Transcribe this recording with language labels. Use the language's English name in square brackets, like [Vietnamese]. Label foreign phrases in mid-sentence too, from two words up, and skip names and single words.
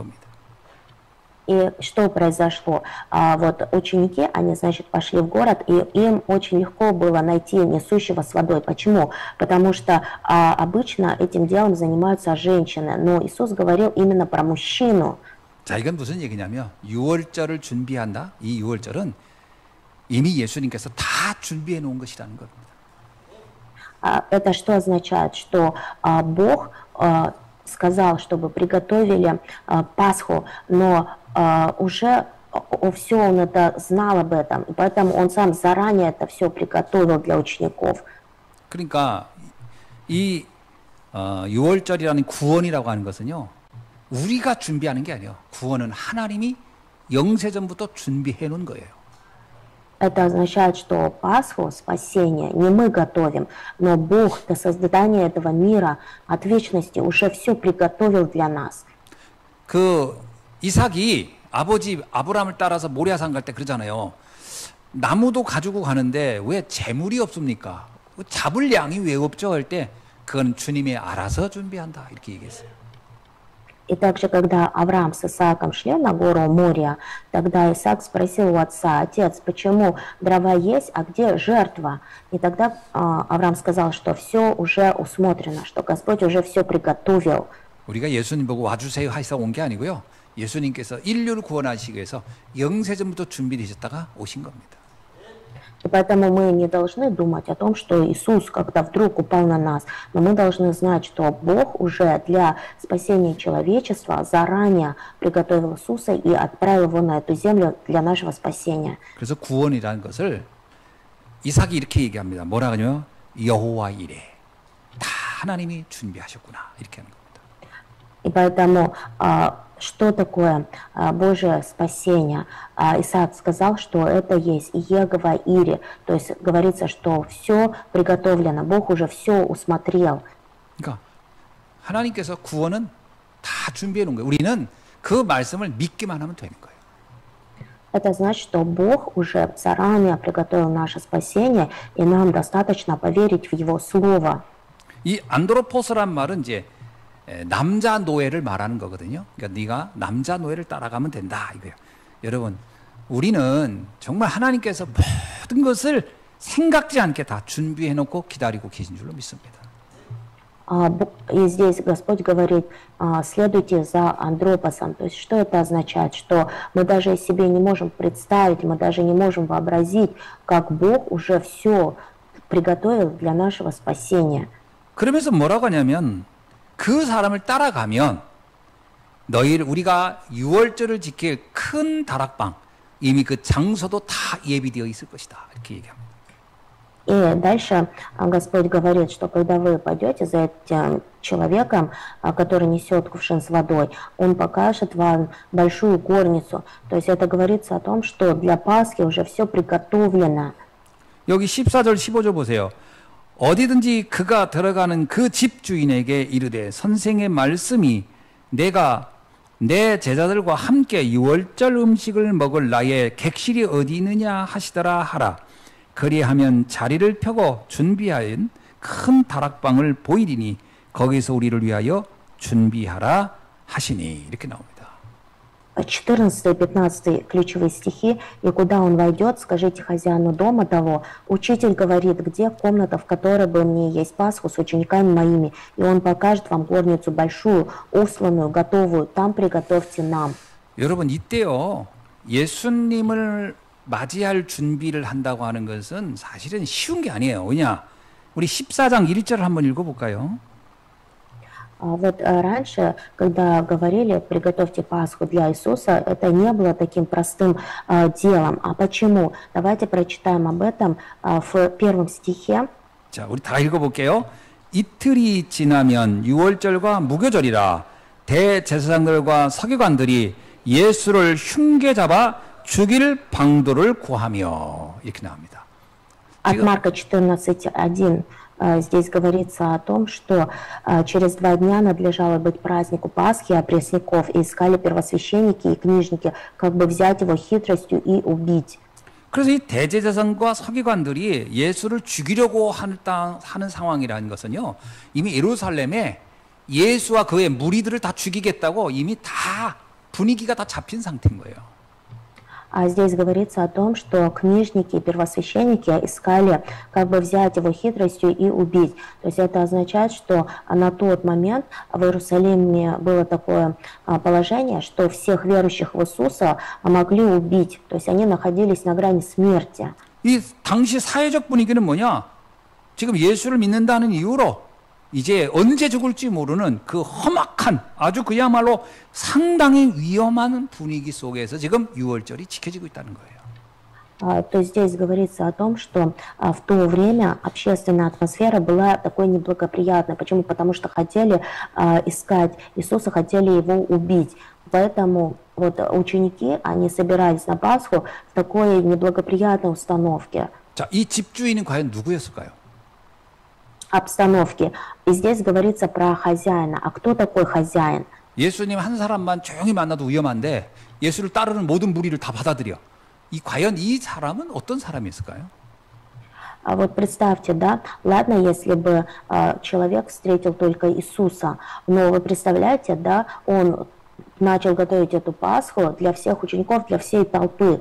[Korean] 이렇게 된 겁니다. [Russian] И что произошло? Вот ученики, они, значит, пошли в город, и им очень легко было найти несущего с водой. Почему? Потому что обычно этим делом занимаются женщины, но Иисус говорил именно про мужчину. [Korean] 자, 이건 무슨 얘기냐면 유월절을 준비한다. 이 유월절은 이미 예수님께서 다 준비해 놓은 것이라는 겁니다. [Russian] Это что означает? Что Бог сказал, чтобы приготовили Пасху, но уже все он это знал об этом, и поэтому он сам заранее это все приготовил для учеников. [Korean] 그러니까 이 유월절이라는 구원이라고 하는 것은요, 우리가 준비하는 게 아니에요. 구원은 하나님이 영세전부터 준비해 놓은 거예요. [Russian] Это означает, что Пасху, спасение, не мы готовим, но Бог до создания этого мира от вечности уже все приготовил для нас. [Korean] 그 이삭이 아버지 아브라함을 따라서 모리아산 갈 때 그러잖아요. 나무도 가지고 가는데 왜 재물이 없습니까? 잡을 양이 왜 없죠? 할 때 그건 주님이 알아서 준비한다 이렇게 얘기했어요. [Russian] И также, когда Авраам с Исааком шли на гору Мория, тогда Исаак спросил у отца: «Отец, почему дрова есть, а где жертва?» И тогда Авраам сказал, что все уже усмотрено, что Господь уже все приготовил. [Korean] 우리가 예수님 보고 와주세요 하셔서 온 게 아니고요. 예수님께서 인류를 구원하시기 위해서 영세전부터 준비되셨다가 오신 겁니다. [Russian] И поэтому мы не должны думать о том, что Иисус как-то вдруг упал на нас, но мы должны знать, что Бог уже для спасения человечества заранее приготовил Иисуса и отправил его на эту землю для нашего спасения. [Korean] 그래서 구원이라는 것을 이삭이 이렇게 얘기합니다. 뭐라 하냐면 여호와 이레. 다 하나님이 준비하셨구나 이렇게 하는 겁니다. [Russian] И поэтому что такое Божие спасение? Исаак сказал, что это есть Иегова Ире, то есть говорится, что все приготовлено, Бог уже все усмотрел. [Korean] 그러니까 하나님께서 구원은 다 준비해 놓은 거예요. 우리는 그 말씀을 믿기만 하면 되는 거예요. [Russian] Это значит, что Бог уже заранее приготовил наше спасение, и нам достаточно поверить в Его Слово. [Korean] 이 안드로포스란 말은 이제 남자 노예를 말하는 거거든요. 그러니까 네가 남자 노예를 따라가면 된다 이거예요. 여러분, 우리는 정말 하나님께서 모든 것을 생각지 않게 다 준비해 놓고 기다리고 계신 줄로 믿습니다. [Russian] И здесь Господь говорит: следуйте за Андропосом. То есть что это означает? Что мы даже себе не можем представить, мы даже не можем вообразить, как Бог уже все приготовил для нашего спасения. [Korean] 그러면서 뭐라고 하냐면 그 사람을 따라가면 우리가 유월절을 지킬 큰 다락방, 이미 그 장소도 다 예비되어 있을 것이다 이렇게 얘기합니다. [Russian] И дальше Господь говорит, что когда вы пойдете за этим человеком, который несет кувшин с водой, он покажет вам большую горницу. То есть это говорится о том, что для Пасхи уже все приготовлено. [Korean] 여기 14절 15절 보세요. 어디든지 그가 들어가는 그 집주인에게 이르되 선생의 말씀이 내가 내 제자들과 함께 유월절 음식을 먹을 나의 객실이 어디 있느냐 하시더라 하라. 그리하면 자리를 펴고 준비하인 큰 다락방을 보이리니 거기서 우리를 위하여 준비하라 하시니 이렇게 나옵니다. [Russian] 14 и 15 ключевые стихи. «И куда он войдет, скажите хозяину дома того. Учитель говорит, где комната, в которой бы мне есть Пасху с учениками моими, и он покажет вам горницу большую, усланную, готовую. Там приготовьте нам». [Korean] 여러분, 이때요 예수님을 맞이할 준비를 한다고 하는 것은 사실은 쉬운 게 아니에요. 왜냐? 우리 14장 1절을 한번 읽어볼까요? [Russian] Вот раньше, когда говорили «приготовьте Пасху для Иисуса», это не было таким простым делом. А почему? Давайте прочитаем об этом в первом стихе. [Korean] 자, 우리 다 읽어볼게요. 이틀이 지나면 유월절과 무교절이라 대제사장들과 서기관들이 예수를 흉계 잡아 죽일 방도를 구하며 이렇게 나옵니다. [Russian] От Марка 14:1 здесь говорится о том, что через 2 дня надлежало быть празднику Пасхи, а пресняков и искали первосвященники и книжники, как бы взять его хитростью и убить. [Korean] 그래서 이 대제사장과 서기관들이 예수를 죽이려고 하는 상황이라는 것은요, 이미 예루살렘에 예수와 그의 무리들을 다 죽이겠다고 이미 다 분위기가 다 잡힌 상태인 거예요. [Russian] А здесь говорится о том, что книжники и первосвященники искали как бы взять его хитростью и убить. То есть это означает, что на тот момент в Иерусалиме было такое положение, что всех верующих в Иисуса могли убить. То есть они находились на грани смерти. [Korean] 이 당시 사회적 분위기는 뭐냐? 지금 예수를 믿는다는 이유로 이제 언제 죽을지 모르는 그 험악한 아주 그야말로 상당히 위험한 분위기 속에서 지금 유월절이 지켜지고 있다는 거예요. [Russian] То есть здесь говорится о том, что в то время общественная атмосфера была такой неблагоприятной. Почему? Потому что хотели искать Иисуса, хотели его убить. Поэтому вот ученики, они собирались на Пасху в такой неблагоприятной установке. [Korean] 자, 이 집주인은 과연 누구였을까요? [Russian] Обстановки. И здесь говорится про хозяина. А кто такой хозяин? [Korean] 예수님 한 사람만 조용히 만나도 위험한데 예수를 따르는 모든 무리를 다 받아들여. 과연 이 사람은 어떤 사람이었을까요? [Russian] А вот представьте, да, ладно, если бы человек встретил только Иисуса, но вы представляете, да, он начал готовить эту Пасху для всех учеников, для всей толпы.